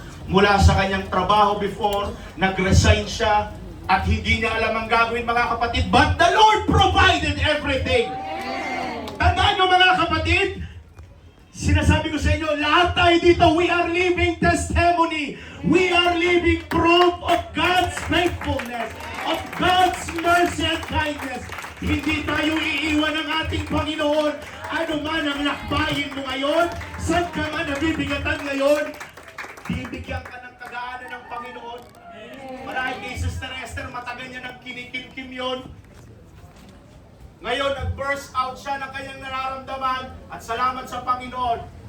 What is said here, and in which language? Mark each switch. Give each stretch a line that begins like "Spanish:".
Filipino: Mula sa kanyang trabaho before, nag-resign siya, at hindi niya alam ang gagawin mga kapatid,
English: but the Lord provided everything.
Filipino: Tandaan nyo mga kapatid, sinasabi ko sa inyo, lahat tayo dito,
English: we are living testimony. We are living proof of God's faithfulness, of God's mercy and kindness.
Filipino: Hindi tayo iiwan ng ating Panginoon. Ano man ang lakbayin mo ngayon, saan ka man nabibigatan ngayon, bibigyan ka ng kagaanan ng Panginoon. Marahil kay Sister Esther, matagal niya nang kinikim-kim yun. Ngayon, nag-burst out siya ng kanyang nararamdaman at salamat sa Panginoon.